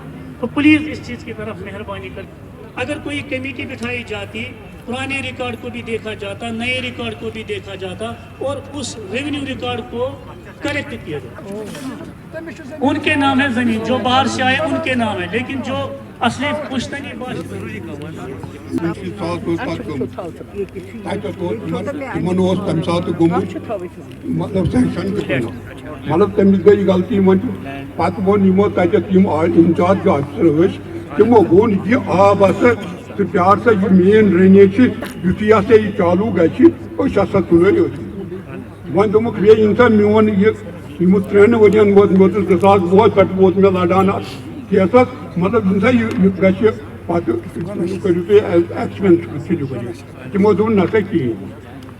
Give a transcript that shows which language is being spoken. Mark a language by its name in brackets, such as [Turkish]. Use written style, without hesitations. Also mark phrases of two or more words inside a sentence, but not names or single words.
[Urdu] تو پلیز اس چیز کی طرف مہربانی کر اگر کوئی کمیٹی بٹھائی جاتی پرانے ریکارڈ کو بھی دیکھا جاتا نئے ریکارڈ کو بھی دیکھا جاتا اور اس ریونیو ریکارڈ کو کریکٹ کیا جاتا. ان کے نام ہے زمین جو باہر سے آئے ان کے نام ہے لیکن جو اصلی پشتنی [Kashmiri] مطلب سینکشن مطلب تمس گئی غلطی پتہ وون تتھ [English] incharge officer [Kashmiri] تمو وون یہ آب ہسا تو پیار سا یہ مین ڈرینیج یتھی ہسا یہ چالو گھس ہسا تلو وۄنۍ دوٚپُکھ بیٚیہِ یِن سا میون یِم 3 ؤرین ووت 2010 پٮ۪ٹھ ووت مےٚ لڑان اَتھ کیسس مطلب یِم سا یہِ گژھِ پتہٕ کٔرِو تُہۍ ایکسپینس تُلِو ؤرِتھ تِمو دوٚپ نہ سا کِہیٖنۍ.